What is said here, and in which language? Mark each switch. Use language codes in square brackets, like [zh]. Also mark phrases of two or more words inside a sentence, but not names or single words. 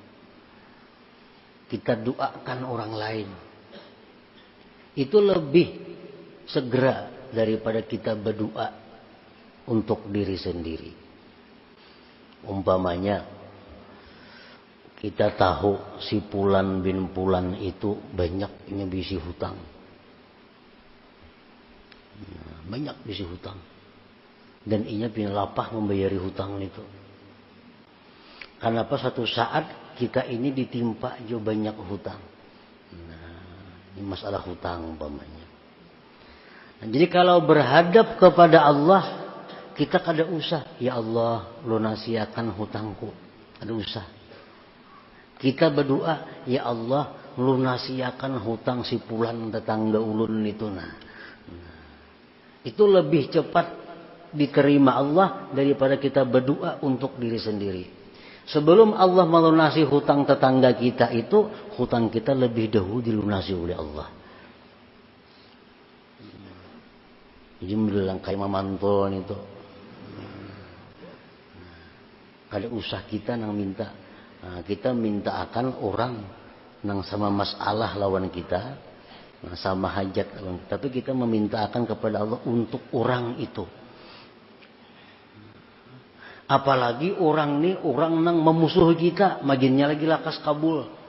[id] Kita doakan orang lain. Itu lebih segera daripada kita berdoa untuk diri sendiri. [bjn] Umpamanya kita tahu si Fulan bin Fulan itu banyak bisi hutang. Banyak bisi hutang. [id] Dan ia punya lapah membayari hutang itu. Kenapa satu saat kita ini ditimpa jo banyak hutang. Nah, ini masalah hutang umpamanya. [bjn] Nah, jadi kalau berhadap kepada Allah, kita kada usah, ya Allah lunasiakan hutangku. Kada usah. Kita berdoa, ya Allah lunasiakan hutang si Fulan tetangga ulun itu. [id] Nah, itu lebih cepat diterima Allah daripada kita berdoa untuk diri sendiri. Sebelum Allah melunasi hutang tetangga kita itu, hutang kita lebih dahulu dilunasi oleh Allah. [bjn] Jadi bilang kayak mamantun itu. Kada usah kita nang minta. Nah, kita minta akan orang nang sama masalah lawan kita, nah, sama hajat lawan kita. Tapi kita meminta akan kepada Allah untuk orang itu. Apalagi orang nih, orang nang memusuhi kita, maginnya lagi lakas kabul.